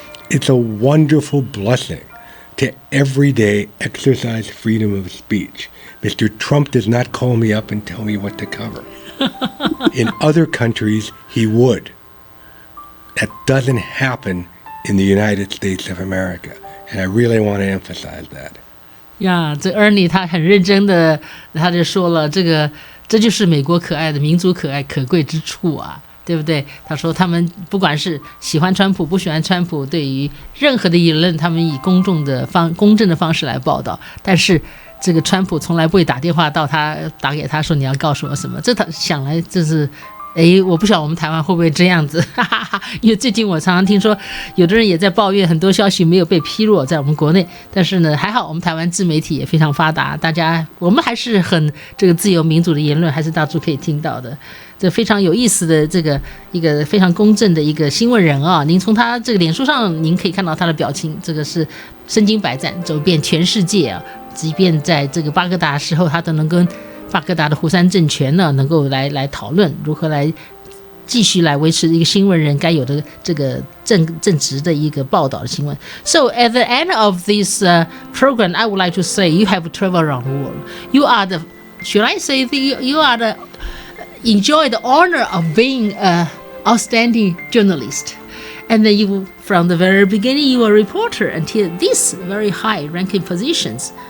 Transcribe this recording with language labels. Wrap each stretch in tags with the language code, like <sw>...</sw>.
<en>It's a wonderful blessing to every day exercise freedom of speech. Mr. Trump does not call me up and tell me what to cover. In other countries, he would. That doesn't happen in the United States of America. And I really want to emphasize that.</en> <zh>呀，这 Ernie 他很认真的，他就说了，这就是美国可爱的民族可爱可贵之处啊，对不对？他说他们不管是喜欢川普不喜欢川普，对于任何的言论，他们以公正的方式来报道，但是这个川普从来不会打给他说你要告诉我什么，这他想来就是。我不晓得我们台湾会不会这样子，哈哈哈！因为最近我常常听说，有的人也在抱怨很多消息没有被披露在我们国内，但是呢，还好我们台湾自媒体也非常发达，我们还是很这个自由民主的言论还是到处可以听到的。这非常有意思的这个一个非常公正的一个新闻人啊！您从他这个脸书上，您可以看到他的表情，这个是身经百战，走遍全世界啊！即便在这个巴格达时候，他都能跟巴格达的胡塞政权呢，能够来讨论如何来继续来维持一个新闻人该有的这个正直的一个报道的新闻。</zh> <en>So at the end of this program, I would like to say you have traveled around the world. You are should I say you are enjoy the honor of being an outstanding journalist. And then you, from the very beginning, you were a reporter until these very high-ranking positions.</en>